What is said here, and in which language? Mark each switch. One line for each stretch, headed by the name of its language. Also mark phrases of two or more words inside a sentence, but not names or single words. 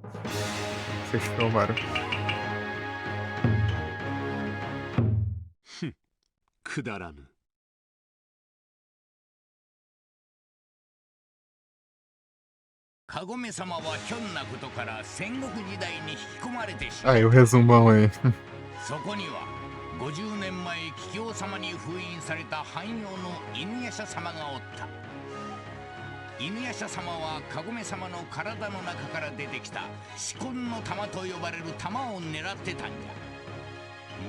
Portuguese: Fechou, Mario.
Japanese: くだらぬ。カゴメ様はひょんなことから戦国時代に引き込まれてしまう。
Portuguese: Aí, o resumão aí.
Japanese: そこには50年前桔梗様に封印された汎用の犬夜叉様がおった。犬夜叉様はカゴメ様の体の中から出てきた四魂の玉と呼ばれる玉を狙ってたんじゃ。